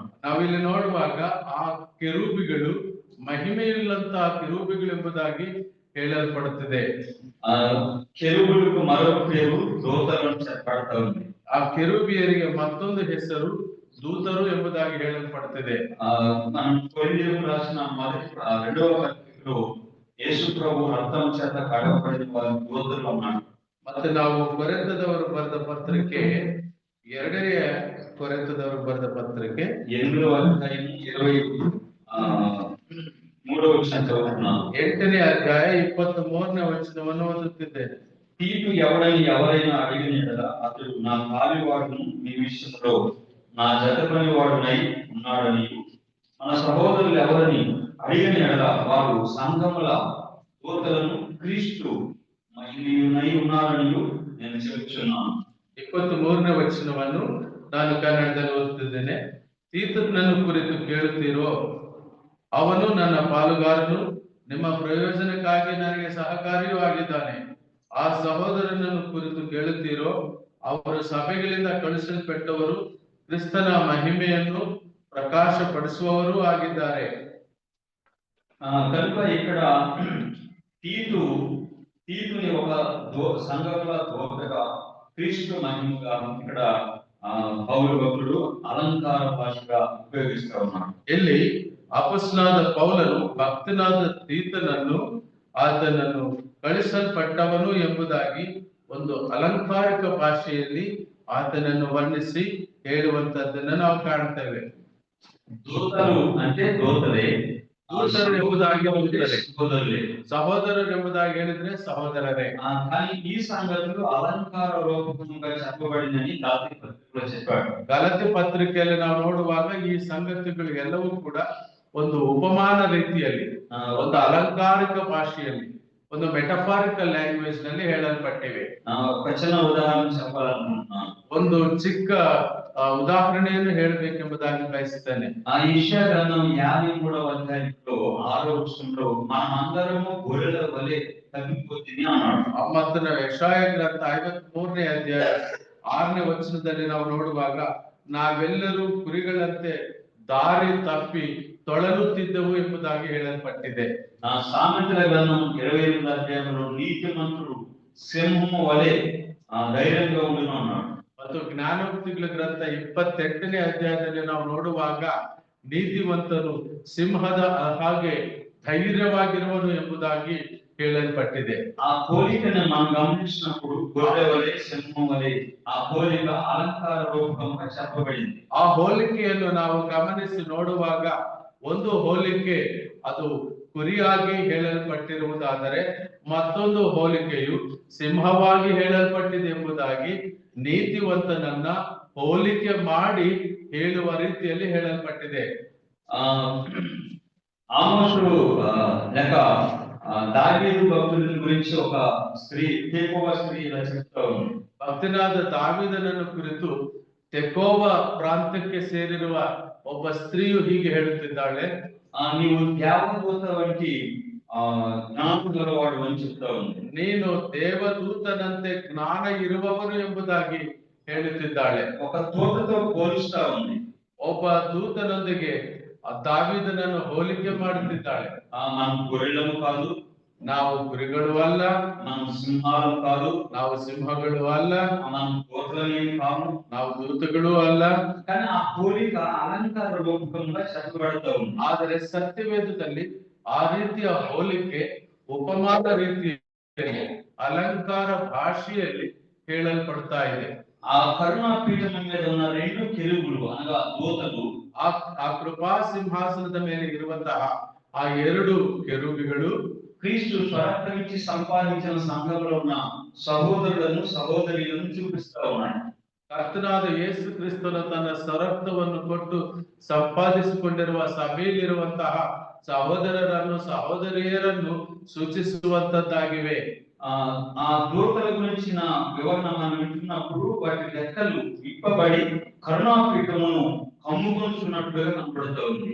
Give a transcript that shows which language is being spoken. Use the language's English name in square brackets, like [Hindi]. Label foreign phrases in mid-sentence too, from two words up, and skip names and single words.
[Kannada] ನಾವಿಲ್ಲಿ ನೋಡುವಾಗ ಆ ಕೆರೂಬಿಗಳು ಮಹಿಮೆಯುಳ್ಳಂತಹ ಕೆರೂಬಿಗಳು ಎಂಬುದಾಗಿ ಹೇಳಲ್ಪಡುತ್ತಿದೆ. [Telugu] కెరూబులకు మరొక పేరు దూతలు అని చెప్పబడతా ఉంది. [Kannada] ಆ ಕೆರೂಬಿಯರಿಗೆ ಮತ್ತೊಂದು ಹೆಸರು ದೂತರು ಎಂಬುದಾಗಿ ಹೇಳಲ್ಪಡುತ್ತಿದೆ. [Telugu] మనం కొరింథీయులకు రాసిన మొదటి 2వ పత్రికలో యేసు ప్రభు రక్తం చేత కడగబడిన వారు దూతలు అన్నాడు. [Kannada] ಮತ್ತೆ ನಾವು ಕೊರಿಂಥದವರು ಬರೆದ ಪತ್ರಿಕೆ 2ನೇ ಕೊರಿಂಥದವರು ಬರೆದ ಪತ್ರಿಕೆ [Telugu] 8వ అధ్యాయం 23వ వచనం చదువుతున్నాను. [Kannada] 8ನೇ ಅಧ್ಯಾಯ 23ನೇ ವಚನವನ್ನು ಓದುತ್ತಿದ್ದೇನೆ. [Telugu] తీతు ఎవరైనా అడిగిన యెడల అతడు నా కాలివాడును మీ విషయంలో నా జతపని వాడునై ఉన్నాడని, మన సహోదరులు ఎవరని అడిగిన యెడల వారు సంఘముల దూతలను క్రీస్తు మహిమయునై ఉన్నారని నేను చెప్పుచున్నాను. [Kannada] 23ನೇ ವಚನವನ್ನು ನಾನು ಕನ್ನಡದಲ್ಲಿ ಓದುತ್ತಿದ್ದೇನೆ. ತೀತನನ್ನು ಕುರಿತು ಕೇಳುತ್ತೀರೋ? ಅವನು ನನ್ನ ಪಾಲುಗಾರನು, ನಿಮ್ಮ ಪ್ರಯೋಜನಕ್ಕಾಗಿ ನನಗೆ ಸಹಕಾರಿಯೂ ಆಗಿದ್ದಾನೆ. ಆ ಸಹೋದರನನ್ನು ಕುರಿತು ಕೇಳುತ್ತೀರೋ? ಅವರು ಸಭೆಗಳಿಂದ ಕಳುಹಿಸಲ್ಪಟ್ಟವರು, ಕ್ರಿಸ್ತನ ಮಹಿಮೆಯನ್ನು ಪ್ರಕಾಶಪಡಿಸುವವರೂ ಆಗಿದ್ದಾರೆ. [Telugu] కనుక ఇక్కడ తీతుని ఒక సంఘముల దూతగా, క్రీస్తు మహిమగా ఇక్కడ పౌలు భక్తుడు అలంకార భాషగా ఉపయోగిస్తా ఉన్నాడు. [Kannada] ಇಲ್ಲಿ ಅಪೊಸ್ತಲನಾದ ಪೌಲನು ಭಕ್ತನಾದ ತೀತನನ್ನು ಆತನನ್ನು ಕಳಿಸಲ್ಪಟ್ಟವನು ಎಂಬುದಾಗಿ ಒಂದು ಅಲಂಕಾರಿಕ ಭಾಷೆಯಲ್ಲಿ ಆತನನ್ನು ವರ್ಣಿಸಿ ಹೇಳುವಂತದ್ದನ್ನು ನಾವು ಕಾಣ್ತೇವೆ. [Telugu] దూతలు అంటే దూతలే, [Kannada] ದೂತರು ಎಂಬುದಾಗಿ ಹೋಗುತ್ತದೆ, [Telugu] సహోదరులే. [Kannada] ಸಹೋದರರು ಎಂಬುದಾಗಿ ಹೇಳಿದ್ರೆ ಸಹೋದರರೇ. [Telugu] కానీ ఈ సంగతులు అలంకార రూపకంగా చెప్పబడిందని గలతీ పత్రికలో చెప్పాడు. [Kannada] ಗಲಾತ್ಯ ಪತ್ರಿಕೆಯಲ್ಲಿ ನಾವು ನೋಡುವಾಗ ಈ ಸಂಗತಿಗಳು ಎಲ್ಲವೂ ಕೂಡ ಒಂದು ಉಪಮಾನ ರೀತಿಯಲ್ಲಿ, ಒಂದು ಅಲಂಕಾರಿಕ ಭಾಷೆಯಲ್ಲಿ, ಒಂದು [English] metaphorical language [Kannada] ನಲ್ಲಿ ಹೇಳಲ್ಪಟ್ಟಿವೆ. [Telugu] ఒక చిన్న ఉదాహరణ చెప్పాలనుకుంటున్నాను. [Kannada] ಒಂದು ಚಿಕ್ಕ ಉದಾಹರಣೆಯನ್ನು ಹೇಳಬೇಕೆಂಬುದಾಗಿ ಬಯಸುತ್ತೇನೆ. [Telugu] ఆ యెషయా గ్రంథం 53వ అధ్యాయంలో 6వ వచనంలో మనమందరము గొర్రెల వలె తప్పిపోతిని అన్నాడు. [Kannada] ಮತ್ತು ನಾವು ಯೆಶಾಯ ಗ್ರಂಥ 53ನೇ ಅಧ್ಯಾಯ 6ನೇ ವಚನದಲ್ಲಿ ನಾವು ನೋಡುವಾಗ ನಾವೆಲ್ಲರೂ ಕುರಿಗಳಂತೆ ದಾರಿ ತಪ್ಪಿ ತೊಳಲುತ್ತಿದ್ದೆವು ಎಂಬುದಾಗಿ ಹೇಳಲ್ಪಟ್ಟಿದೆ. [Telugu] సామెతల గ్రంథం 28వ అధ్యాయంలో నీతిమంతుడు సింహము వలె ధైర్యంగా ఉండును అన్నాడు. [Kannada] ಮತ್ತು ಜ್ಞಾನೋಕ್ತಿಗಳ ಗ್ರಂಥ 28ನೇ ಅಧ್ಯಾಯದಲ್ಲಿ ನಾವು ನೋಡುವಾಗ ನೀತಿವಂತನು ಸಿಂಹದ ಹಾಗೆ ಧೈರ್ಯವಾಗಿರುವನು ಎಂಬುದಾಗಿ ಹೇಳಲ್ಪಟ್ಟಿದೆ. [Telugu] ఆ పోలికను మనం గమనించినప్పుడు గొర్రె వలె సింహం వలె ఆ పోలిక అలంకార రూపకంగా చెప్పబడింది. [Kannada] ಆ ಹೋಲಿಕೆಯನ್ನು ನಾವು ಗಮನಿಸಿ ನೋಡುವಾಗ ಒಂದು ಹೋಲಿಕೆ ಅದು ಕುರಿಯಾಗಿ ಹೇಳಲ್ಪಟ್ಟಿರುವುದಾದರೆ, ಮತ್ತೊಂದು ಹೋಲಿಕೆಯು ಸಿಂಹವಾಗಿ ಹೇಳಲ್ಪಟ್ಟಿದೆ ಎಂಬುದಾಗಿ ನೀತಿವಂತನನ್ನ ಹೋಲಿಕೆ ಮಾಡಿ ಹೇಳುವ ರೀತಿಯಲ್ಲಿ ಹೇಳಲ್ಪಟ್ಟಿದೆ. [Telugu] ఆమోసు లేక దావీదు భక్తుని గురించి ఒక స్త్రీ, తెకోవ స్త్రీ ఇలా చెప్తా ఉంది. [Kannada] ಭಕ್ತನಾದ ದಾವೀದನನ್ನು ಕುರಿತು ತೆಕೋವ ಪ್ರಾಂತ್ಯಕ್ಕೆ ಸೇರಿರುವ ಒಬ್ಬ ಸ್ತ್ರೀಯು ಹೀಗೆ ಹೇಳುತ್ತಿದ್ದಾಳೆ, [Telugu] నీవు దేవదూత వంటి జ్ఞాన గలవాడు అని చెప్తా ఉంది. [Kannada] ನೀನು ದೇವದೂತನಂತೆ ಜ್ಞಾನ ಇರುವವನು ಎಂಬುದಾಗಿ ಹೇಳುತ್ತಿದ್ದಾಳೆ. [Telugu] ఒక దూతతో పోలుస్తా ఉంది. [Kannada] ಒಬ್ಬ ದೂತನೊಂದಿಗೆ ದಾವೀದನನ್ನು ಹೋಲಿಕೆ ಮಾಡುತ್ತಿದ್ದಾಳೆ. [Telugu] మనం గొర్రెలము కాదు, [Kannada] ನಾವು ಕುರಿಗಳು ಅಲ್ಲ, [Telugu] మనం సింహాలు కాదు, [Kannada] ನಾವು ಸಿಂಹಗಳು ಅಲ್ಲ, [Telugu] మనం దూతలేమి కాము, [Kannada] ನಾವು ದೂತಗಳು ಅಲ್ಲ. [Telugu] కానీ ఆ పోలిక అలంకార రూపకంగా చెప్పబడతా ఉంది. [Kannada] ಆದರೆ ಸತ್ಯವೇದದಲ್ಲಿ ಆ ರೀತಿಯ ಹೋಲಿಕೆ ಉಪಮಾನ ರೀತಿಯಲ್ಲಿ ಅಲಂಕಾರ ಭಾಷೆಯಲ್ಲಿ ಹೇಳಲ್ಪಡ್ತಾ ಇದೆ. [Telugu] ఆ కరుణా పీఠం మీద ఉన్న రెండు కెరూబులు అనగా దూతలు, [Kannada] ಆ ಕೃಪಾ ಸಿಂಹಾಸನದ ಮೇಲೆ ಇರುವಂತಹ ಆ ಎರಡು ಕೆರೂಬಿಗಳು [Telugu] క్రీస్తు స్వరక్తమిచ్చి సంపాదించిన సంఘంలో ఉన్న సహోదరులను సహోదరులను చూపిస్తా ఉన్నాయి. [Kannada] ಕರ್ತನಾದ ಯೇಸು ಕ್ರಿಸ್ತನು ತನ್ನ ಸ್ವರಕ್ತವನ್ನು ಕೊಟ್ಟು ಸಂಪಾದಿಸಿಕೊಂಡಿರುವ ಸಭೆಯಲ್ಲಿರುವಂತಹ ಸಹೋದರರನ್ನು ಸಹೋದರಿಯರನ್ನು ಸೂಚಿಸುವಂತದ್ದಾಗಿವೆ. [Telugu] ఆ దూతల గురించిన వివరణ మనం వింటున్నప్పుడు వాటి రెక్కలు విప్పబడి కరుణాపీఠమును కమ్ముకొనుచున్నట్లుగా కనపడుతూ ఉంది.